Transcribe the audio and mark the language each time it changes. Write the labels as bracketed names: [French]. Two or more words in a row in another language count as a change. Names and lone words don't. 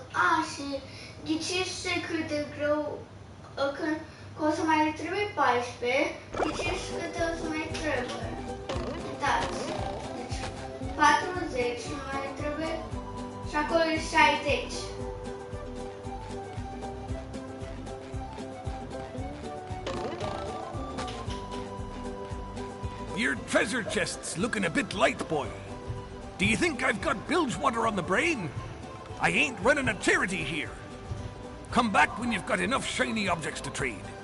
[Romanian] și ghiciți cât de greu că o să mai trebuie 14, ghiciți câte o să mai trebuie. Uitați, deci 40 mai trebuie și acolo e 60. [English] Your treasure chest's looking a bit light, boy. Do you think I've got bilge water on the brain? I ain't running a charity here. Come back when you've got enough shiny objects to trade.